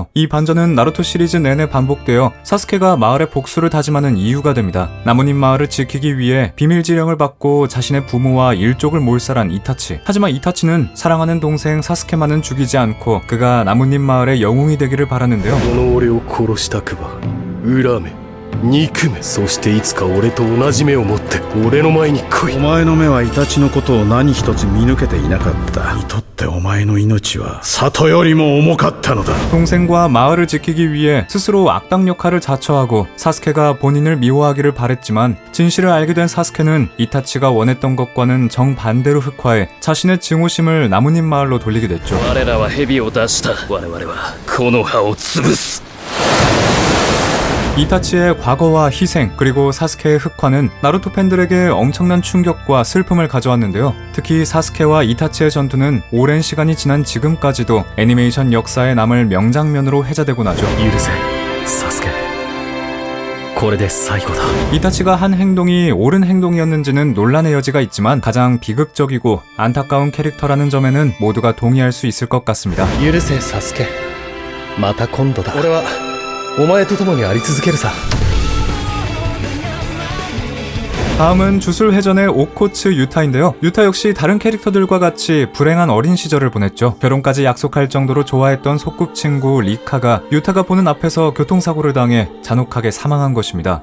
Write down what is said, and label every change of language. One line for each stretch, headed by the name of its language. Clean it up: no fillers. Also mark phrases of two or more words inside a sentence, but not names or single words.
Korean: 이 반전은 나루토 시리즈 내내 반복되어 사스케가 마을의 복수를 다짐하는 이유가 됩니다. 나뭇잎 마을을 지키기 위해 비밀 지령을 받고 자신의 부모와 일족을 몰살한 이타치. 하지만 이타치는 사랑하는 동생 사스케만은 죽이지 않고 그가 나뭇잎 마을의 영웅이 되기를 바랐는데요.
Japanese: この俺を殺したくば恨め憎め、そしていつか俺と同じ目を持って俺の前に来い。お前の目はイタチのことを何一つ見抜けていなかった。にとってお前の命は里よりも重かったのだ。
Korean: 동생과 마을을 지키기 위해 스스로 악당 역할을 자처하고 사스케가 본인을 미워하기를 바랬지만 진실을 알게 된 사스케는 이타치가 원했던 것과는 정반대로 흑화해 자신의 증오심을 나뭇잎 마을로 돌리게 됐죠.
Japanese: 我らは蛇を出した。我々はこの葉を潰す。
Korean: 이타치의 과거와 희생 그리고 사스케의 흑화는 나루토 팬들에게 엄청난 충격과 슬픔을 가져왔는데요. 특히 사스케와 이타치의 전투는 오랜 시간이 지난 지금까지도 애니메이션 역사에 남을 명장면으로 회자되곤 하죠.
Japanese: 許せサスケ、これで最後だ。
Korean: 이타치가 한 행동이 옳은 행동이었는지는 논란의 여지가 있지만 가장 비극적이고 안타까운 캐릭터라는 점에는 모두가 동의할 수 있을 것 같습니다.
Japanese: 許せサスケ、また今度だ。俺はお前と共にあり続けるさ。
Korean: 다음은 주술회전의 오코츠 유타인데요. 유타 역시 다른 캐릭터들과 같이 불행한 어린 시절을 보냈죠. 결혼까지 약속할 정도로 좋아했던 소꿉친구 리카가 유타가 보는 앞에서 교통사고를 당해 잔혹하게 사망한 것입니다.